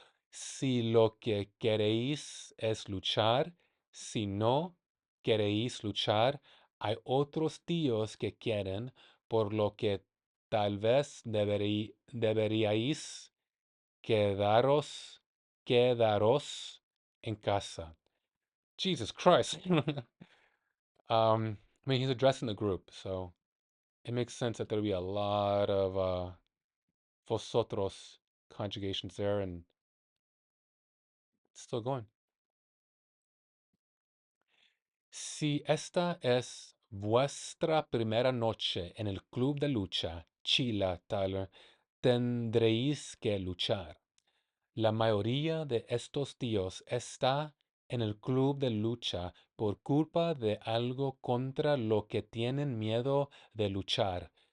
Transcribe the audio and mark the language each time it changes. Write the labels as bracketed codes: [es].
[es] Si lo que queréis es luchar, si no queréis luchar, hay otros tíos que quieren, por lo que tal vez deberíais quedaros, quedaros en casa. [en] Jesus Christ. I mean, he's addressing the group, so it makes sense that there'll be a lot of vosotros conjugations there, and it's still going. [es] Si esta es vuestra primera noche en el club de lucha, Chila, Tyler, tendréis que luchar. La mayoría de estos tíos está en el club de lucha por culpa de algo contra lo que tienen miedo de luchar.